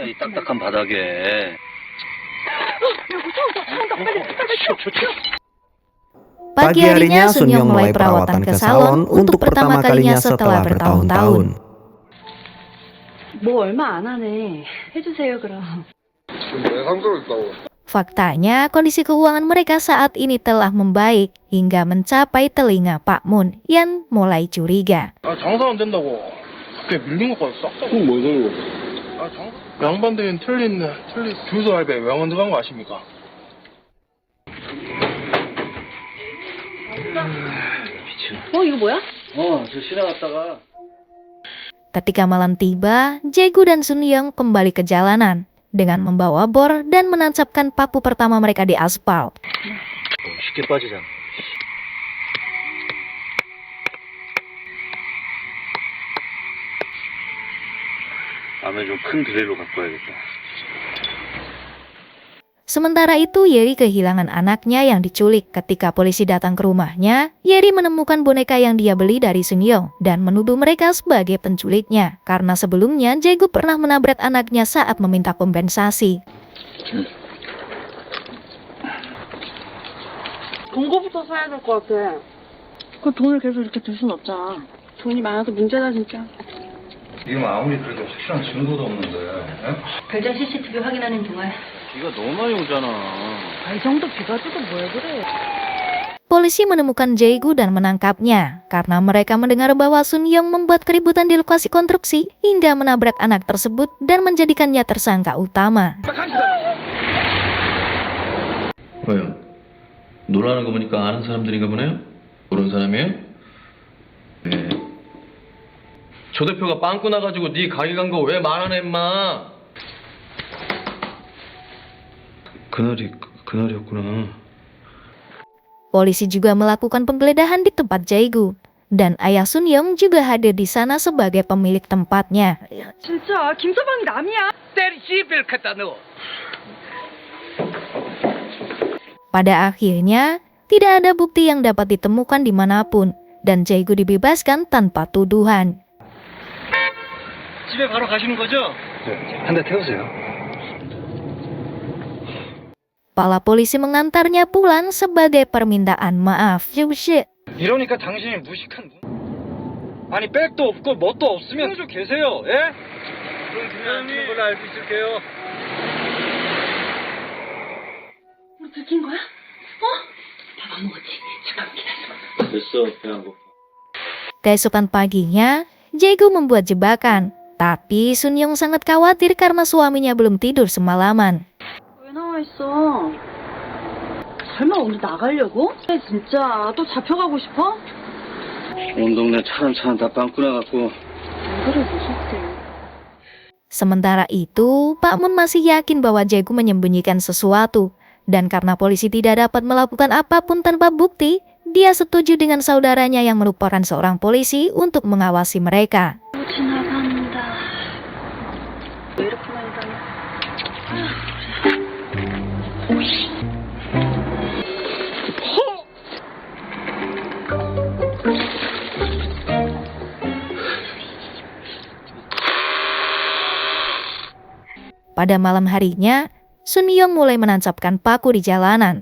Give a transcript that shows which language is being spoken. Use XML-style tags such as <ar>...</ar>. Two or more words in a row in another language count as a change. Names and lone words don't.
<ko>이 있잖아. 딱딱한 바닥에. 여보, 차온다, 빨리.</ko> <id>Pagi harinya Sun-young mulai perawatan ke salon untuk pertama kalinya setelah bertahun-tahun.</id> <ko>뭐 얼마 안 하네. 해주세요, 그럼.</ko> <id>Faktanya, kondisi keuangan mereka saat ini telah membaik hingga mencapai telinga Pak Moon yang mulai curiga.</id> <ko>아, 장사 안 된다고. 그때 밀린 것까지 싹 다. 그럼 뭐 소리고? 아, 양반들은 틀린 교수 할배 명언 들어간 거 아십니까? 이거 뭐야? 저 지나갔다가.</ko> <id>Ketika malam tiba, Jae-gu dan Sun-young kembali ke jalanan dengan membawa bor dan menancapkan paku pertama mereka di aspal.</id> <ko>쉽게 빠지잖아. 다음에 좀 큰 드릴로 갖고 와야겠다.</ko> <id>Sementara itu, Yeri kehilangan anaknya yang diculik. Ketika polisi datang ke rumahnya, Yeri menemukan boneka yang dia beli dari Sun-young dan menuduh mereka sebagai penculiknya. Karena sebelumnya, Jae-gu pernah menabrak anaknya saat meminta kompensasi.</id> <ko>본거부터 사야 될 것 같아. 그 돈을 계속 이렇게 둘 순 없잖아. 돈이 많아서 문제다, 진짜. 지금 아무리 그래도 확실한 증거도 없는데. 별장 CCTV 확인하는 동안. 비가 너무 많이 오잖아. 이 정도 비 가지고 뭘 그래.</ko> <id>Polisi menemukan Jae-gu dan menangkapnya karena mereka mendengar bahwa Sun-young membuat keributan di lokasi konstruksi hingga menabrak anak tersebut dan menjadikannya tersangka utama.</id> <ko>왜요? 놀라는 거 보니까 아는 사람들인가 보네요? 모르는 사람이에요? 네. 조 대표가 빵꾸 나가지고 네 가게 간 거 왜 말 안 해, 임마? 그날이었구나.</ko> <id>Polisi juga melakukan penggeledahan di tempat Jae-gu, dan ayah Sun-young juga hadir di sana sebagai pemilik tempatnya.</id> <ko>진짜 김서방이 남이야.</ko> <id>Pada akhirnya, tidak ada bukti yang dapat ditemukan dimanapun, dan Jae-gu dibebaskan tanpa tuduhan.</id> <ko>집에 바로 가시는 거죠? 한 대 태우세요.</ko> <id>Kepala polisi mengantarnya pulang sebagai permintaan maaf.</id> <ko>이러니까 당신이 무식한 아니 백도 없고 뭣도 없으면 좀 계세요. 예? 그럼 그냥 하는 걸로 알고 있을게요. 우리 들킨 거야? 밥 안 먹었지? 잠깐 기다려. 됐어, 배안 고파.</ko> <id>Keesokan paginya, Jae-gu membuat jebakan. Tapi Sun-young sangat khawatir karena suaminya belum tidur semalaman.</id> <ko>왜 나와 있어? 설마 오늘 나가려고? 진짜 또 잡혀가고 싶어? 온 동네 차는 다 빵꾸 나갖고. 왜 그래 무섭게.</ko> <id>Sementara itu, Pak Mun masih yakin bahwa Jae-gu menyembunyikan sesuatu. Dan karena polisi tidak dapat melakukan apapun tanpa bukti, dia setuju dengan saudaranya yang merupakan seorang polisi untuk mengawasi mereka.</id> <ko>지나간다. 왜 이렇게 많이 다녀?</ko> <id>Pada malam harinya, Sun-young mulai menancapkan paku di jalanan.</id>